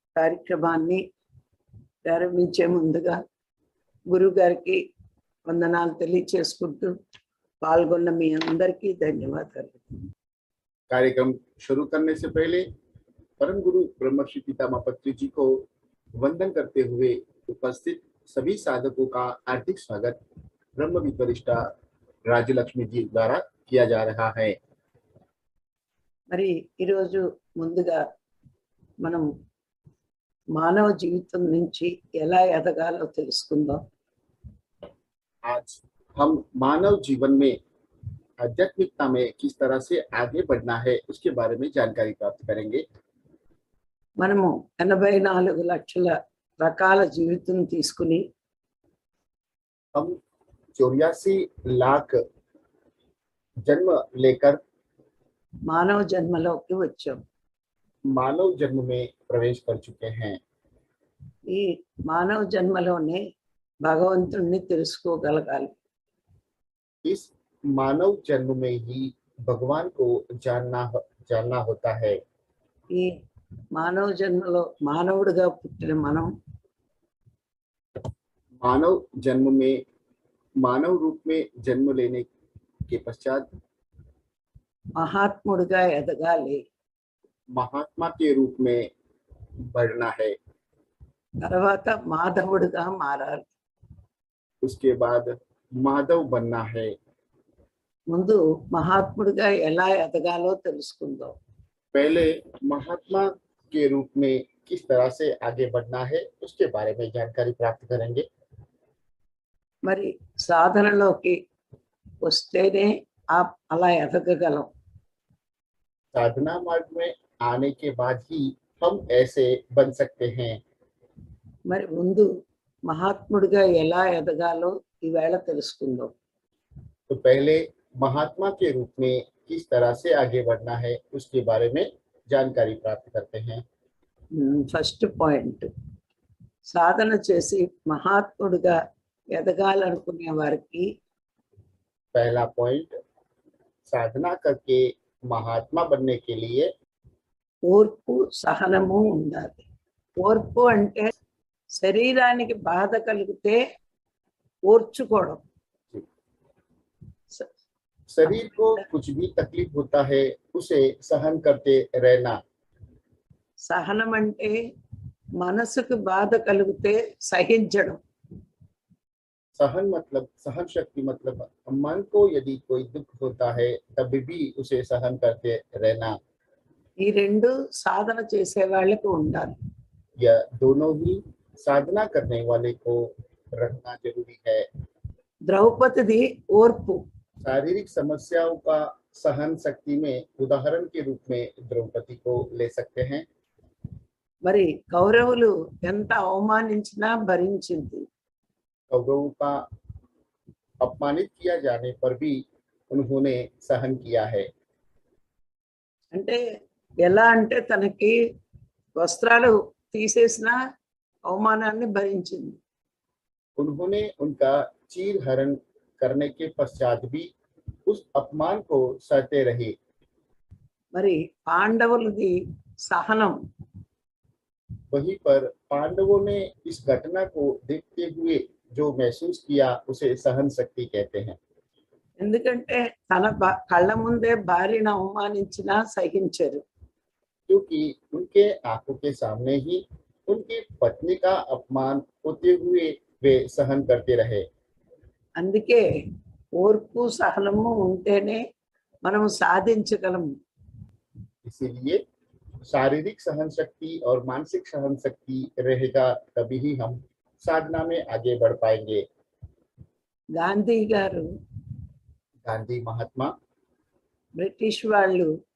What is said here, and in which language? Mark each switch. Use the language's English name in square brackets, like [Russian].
[Telugu] కార్యక్రమాన్ని ప్రారంభించే ముందుగా గురువు గారికి వందనాలు తెలియచేసుకుంటూ పాల్గొన్న మీ అందరికీ ధన్యవాదాలు। [Hindi] कार्यक्रम शुरू करने से पहले परम गुरु ब्रह्मश्री पितामह पत्री जी को वंदन करते हुए उपस्थित सभी साधकों का हार्दिक स्वागत ब्रह्म विद्वरिष्ठा राजलक्ष्मी जी द्वारा किया जा रहा है। [Telugu] మరి ఈరోజు ముందుగా మనం మానవ జీవితం నుంచి ఎలా ఎదగాలో తెలుసుకుందాం। [Hindi] आज हम मानव जीवन में आध्यात्मिकता में किस तरह से आगे बढ़ना है उसके बारे में जानकारी प्राप्त करेंगे। [Telugu] మనము 84 లక్షల రకాల జీవితం తీసుకుని [Hindi] हम 84 लाख जन्म लेकर [Telugu] మానవ జన్మలోకి వచ్చాం। [Hindi] मानव जन्म में प्रवेश कर चुके हैं। [Telugu] ఈ మానవ జన్మలోనే భగవంతుణ్ణి తెలుసుకోగలగాలి। [Hindi] इस मानव जन्म में ही भगवान को जानना होता है। [Telugu] ఈ మానవ జన్మలో మానవుడిగా పుట్టిన మనం [Hindi] मानव जन्म में मानव रूप में जन्म लेने के पश्चात [Telugu] మహాత్ముడిగా ఎదగాలి। [Hindi] महात्मा के रूप में बढ़ना है। [Telugu] తర్వాత మాధవుడిగా మారాలి। [Hindi] उसके बाद माधव बनना है। [Telugu] ముందు మహాత్ముడిగా ఎలా ఎదగాలో తెలుసుకుందాం। [Hindi] पहले महात्मा के रूप में किस तरह से आगे बढ़ना है उसके बारे में जानकारी प्राप्त करेंगे। [Telugu] మరి సాధనలోకి వస్తేనే అలా ఎదగగలం। [Hindi] साधना मार्ग में आने के बाद ही हम ऐसे बन सकते हैं। [Telugu] మరి ముందు మహాత్ముడిగా ఎలా ఎదగాలో ఈవేళ తెలుసుకుందాం। [Hindi] तो पहले महात्मा के रूप में किस तरह से आगे बढ़ना है उसके बारे में जानकारी प्राप्त करते हैं। [Telugu] ఫస్ట్ పాయింట్, సాధన చేసి మహాత్ముడిగా ఎదగాలనుకునే వారికి [Hindi] पहला पॉइंट, साधना करके महात्मा बनने के लिए [Telugu] ఓర్పు సహనము ఉండాలి। ఓర్పు అంటే శరీరానికి బాధ కలిగితే ఓర్చుకోవడం। [Hindi] शरीर को कुछ भी तकलीफ होता है उसे सहन करते रहना। [Telugu] సహనం అంటే మనసుకు బాధ కలిగితే సహించడం। [Hindi] सहन मतलब सहन शक्ति मतलब मन को यदि कोई दुख होता है तब भी उसे सहन करते रहना। [Telugu] ఈ రెండు సాధన చేసే వాళ్ళకి ఉండాలి। [Hindi] यह दोनों ही साधना करने वाले को रखना जरूरी है। [Telugu] ద్రౌపదిది ఓర్పు। [Hindi] शारीरिक समस्याओं का सहन शक्ति में उदाहरण के रूप में द्रौपदी को ले सकते हैं। [Telugu] మరి కౌరవులు ఎంత అవమానించినా భరించింది। [Hindi] कौरवों का अपमानित किया जाने पर भी उन्होंने सहन किया है। [Telugu] అంటే ఎలా అంటే తనకి వస్త్రాలు తీసేసిన అవమానాన్ని భరించింది। [Hindi] उन्होंने उनका चीर हरण करने के पश्चात भी उस अपमान को सहते रहे। [Telugu] మరి పాండవులది సహనం। [Hindi] वहीं पर पांडवों ने इस घटना को देखते हुए जो महसूस किया उसे सहन शक्ति कहते हैं। [Telugu] ఎందుకంటే తన కళ్ళ ముందే భార్యను అవమానించినా సహించరు। [Hindi] क्योंकि उनके आंखों के सामने ही उनकी पत्नी का अपमान होते हुए वे सहन करते रहे। [Telugu] అందుకే ఓర్పు సహనము ఉంటేనే మనం సాధించగలము। [Hindi] इसीलिए शारीरिक सहन शक्ति और मानसिक सहन शक्ति रहेगा तभी ही हम साधना में आगे बढ़ पाएंगे। [Telugu] గాంధీ గారు [Hindi] गांधी महात्मा [Telugu] బ్రిటిష్ వాళ్ళు